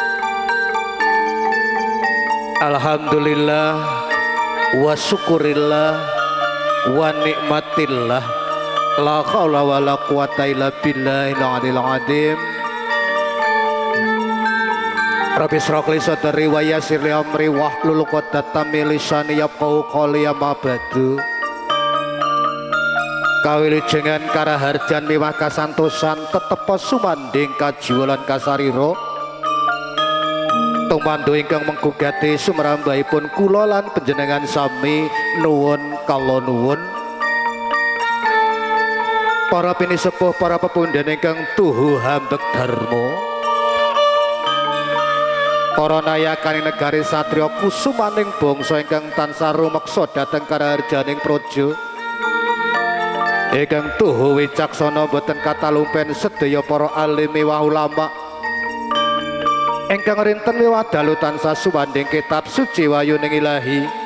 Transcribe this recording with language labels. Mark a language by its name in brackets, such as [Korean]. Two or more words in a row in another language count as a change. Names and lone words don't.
[Arabic] الحمد لله وشكر الله ونعمة الله لا حول ولا قوة إلا بالله العلي العظيم. رب اشرح لي صدري ويسر لي أمري واحلل عقدة من لساني يفقهوا قولي أما بعد. [Javanese] kawilujengan karaharjan miwah kasantosan tetepa sumanding kajiwalan kasarira tumandha ingkang menggugati sumrambahipun kula lan panjenengan sami nuwun kala nuwun para pinisepuh para pepundhen ingkang tuhu hambek dharma para nayakane negari satriya kusumaning bangsa ingkang tansah rumeksa dhateng karaharjaning praja ingkang tuhu wicaksana boten katalumpen sedaya para alim miwah ulama ingkang rinten miwah dalu tansah sumanding kitab suci wayuning ilahi